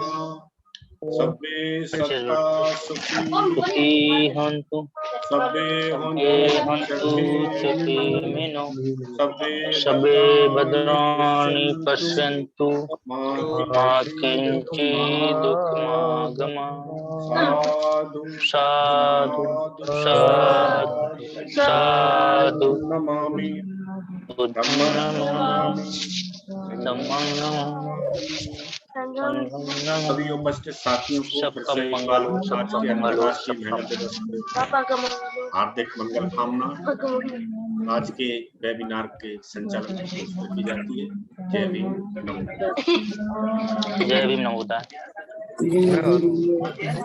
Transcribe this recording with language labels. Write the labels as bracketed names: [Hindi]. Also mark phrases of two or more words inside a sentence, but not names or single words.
[Pali] सब्बे सत्ता सुखी होन्तु, सब्बे होन्तु चखे मिनो, सब्बे [Sanskrit] भद्राणि पश्यन्तु मा किंचित् दुःखमागमः। [Pali] साधु साधु साधु साधु नमामि धम्मं नमामि धम्मं नमामि। [Hindi] सभी उपस्थित साथियों को फिर से एक बार आज के अंतर्राष्ट्रीय महिला दिवस की हार्दिक मंगल कामना। आज के वेबिनार के संचालन की जाती है। जय भीम, नमो बुद्धाय। जय भीम, नमो बुद्धाय।